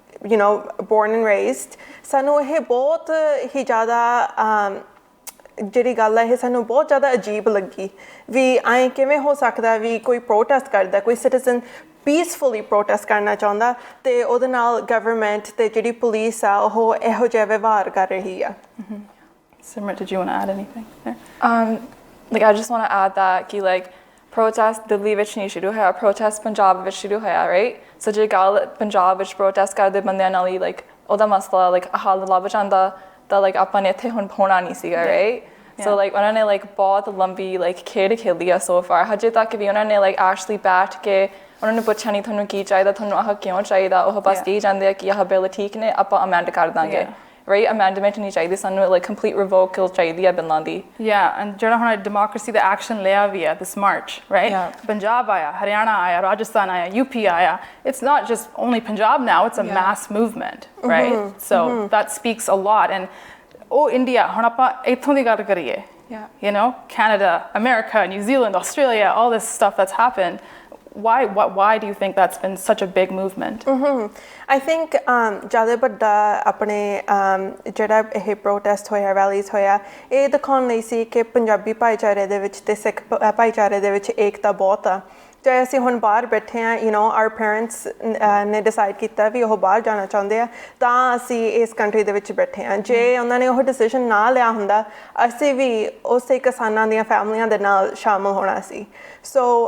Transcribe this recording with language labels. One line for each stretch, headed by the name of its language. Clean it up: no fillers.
English: you know born and raised
Punjabi: ਸਾਨੂੰ ਇਹ ਬਹੁਤ ਹੀ ਜ਼ਿਆਦਾ ਜਿਹੜੀ ਗੱਲ ਹੈ ਇਹ ਸਾਨੂੰ ਬਹੁਤ ਜ਼ਿਆਦਾ ਅਜੀਬ ਲੱਗੀ ਵੀ ਐਂ ਕਿਵੇਂ ਹੋ ਸਕਦਾ ਵੀ ਕੋਈ ਪ੍ਰੋਟੈਸਟ ਕਰਦਾ ਕੋਈ ਸਿਟੀਜ਼ਨ ਪੀਸਫੁਲੀ ਪ੍ਰੋਟੈਸਟ ਕਰਨਾ ਚਾਹੁੰਦਾ ਤੇ ਉਹਦੇ ਨਾਲ ਗਵਰਨਮੈਂਟ ਤੇ ਜਿਹੜੀ ਪੁਲਿਸ ਆ ਉਹ ਇਹੋ ਜਿਹਾ ਵਿਵਹਾਰ ਕਰ ਰਹੀ ਆ
English: Simran, did you want to add anything there? Like I just want to add that
Punjabi: ਕਿ like protest ਦਿੱਲੀ ਵਿੱਚ ਨਹੀਂ ਸ਼ੁਰੂ ਹੋਇਆ protest ਪੰਜਾਬ ਵਿੱਚ ਸ਼ੁਰੂ ਹੋਇਆ right so ਜੇ ਗੱਲ ਪੰਜਾਬ ਵਿੱਚ protest ਕਰਦੇ ਬੰਦਿਆਂ ਨਾਲ ਹੀ like ਉਹਦਾ ਮਸਲਾ like ਹੱਲ ਲੱਭ ਜਾਂਦਾ ਤਾਂ like ਆਪਾਂ ਨੇ ਇੱਥੇ ਹੁਣ ਹੋਣਾ ਨਹੀਂ ਸੀਗਾ right so like ਉਹਨਾਂ ਨੇ like ਬਹੁਤ ਲੰਬੀ like ਖੇਡ ਖੇਲੀ ਆ so far ਹਜੇ ਤੱਕ ਵੀ ਉਹਨਾਂ ਨੇ like actually ਬੈਠ ਕੇ ਉਹਨਾਂ ਨੂੰ ਪੁੱਛਿਆ ਨਹੀਂ ਤੁਹਾਨੂੰ ਕੀ ਚਾਹੀਦਾ ਤੁਹਾਨੂੰ ਆਹ ਕਿਉਂ ਚਾਹੀਦਾ ਉਹ ਬਸ ਕਹੀ ਜਾਂਦੇ ਆ ਕਿ ਆਹ ਬਿੱਲ ਠੀਕ ਨੇ ਆਪਾਂ ਅਮੈਂਡ ਕਰ ਦਾਂਗੇ right amendment ਨਹੀਂ ਚਾਹੀਦੀ ਸਾਨੂੰ like complete revoke ਚਾਹੀਦੀ ਆ ਬਿੱਲਾਂ ਦੀ
English: and
Punjabi: ਜਿਹੜਾ ਹੁਣ democracy ਦਾ action ਲਿਆ ਵੀ ਆ
English: this march right
Punjabi: ਪੰਜਾਬ ਆਇਆ ਹਰਿਆਣਾ ਆਇਆ ਰਾਜਸਥਾਨ ਆਇਆ UP ਆਇਆ
English: it's not just only Punjab now it's a mass movement right so that speaks a lot and
Punjabi: ਉਹ ਇੰਡੀਆ ਹੁਣ ਆਪਾਂ ਇੱਥੋਂ ਦੀ ਗੱਲ ਕਰੀਏ
English: you know Canada America New Zealand Australia all this stuff that's happened why do you think that's been such a big movement
Punjabi: I think ਜ਼ਿਆਦਾ ਵੱਡਾ ਆਪਣੇ ਜਿਹੜਾ ਇਹ ਪ੍ਰੋਟੈਸਟ ਹੋਇਆ ਰੈਲੀਜ਼ ਹੋਇਆ ਇਹ ਦਿਖਾਉਣ ਲਈ ਸੀ ਕਿ ਪੰਜਾਬੀ ਭਾਈਚਾਰੇ ਦੇ ਵਿੱਚ ਤੇ ਸਿੱਖ ਭਾਈਚਾਰੇ ਦੇ ਵਿੱਚ ਏਕਤਾ ਬਹੁਤ ਆ ਚਾਹੇ ਅਸੀਂ ਹੁਣ ਬਾਹਰ ਬੈਠੇ ਹਾਂ
English: you know our parents
Punjabi: ਨੇ ਡਿਸਾਈਡ ਕੀਤਾ ਵੀ ਉਹ ਬਾਹਰ ਜਾਣਾ ਚਾਹੁੰਦੇ ਆ ਤਾਂ ਅਸੀਂ ਇਸ ਕੰਟਰੀ ਦੇ ਵਿੱਚ ਬੈਠੇ ਹਾਂ ਜੇ ਉਹਨਾਂ ਨੇ ਉਹ ਡਿਸੀਜਨ ਨਾ ਲਿਆ ਹੁੰਦਾ ਅਸੀਂ ਵੀ ਉਸੇ ਕਿਸਾਨਾਂ ਦੀਆਂ ਫੈਮਲੀਆਂ ਦੇ ਨਾਲ ਸ਼ਾਮਲ ਹੋਣਾ ਸੀ ਸੋ